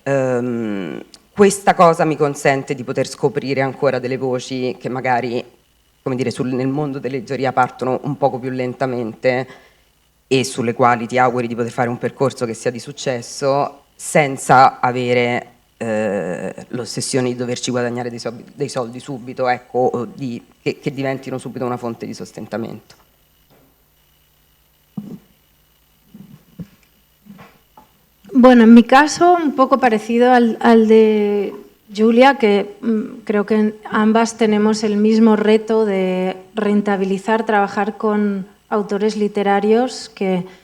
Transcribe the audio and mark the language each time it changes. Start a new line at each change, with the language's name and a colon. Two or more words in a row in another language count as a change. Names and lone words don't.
Italian: Questa cosa mi consente di poter scoprire ancora delle voci che magari, come dire, nel mondo dell'editoria partono un poco più lentamente e sulle quali ti auguri di poter fare un percorso che sia di successo senza avere l'ossessione di doverci guadagnare dei soldi subito, ecco, o che diventino subito una fonte di sostentamento.
Spanish: Bueno, en mi caso, un poco parecido al de Julia, que creo que ambas tenemos el mismo reto de rentabilizar, trabajar con autores literarios que,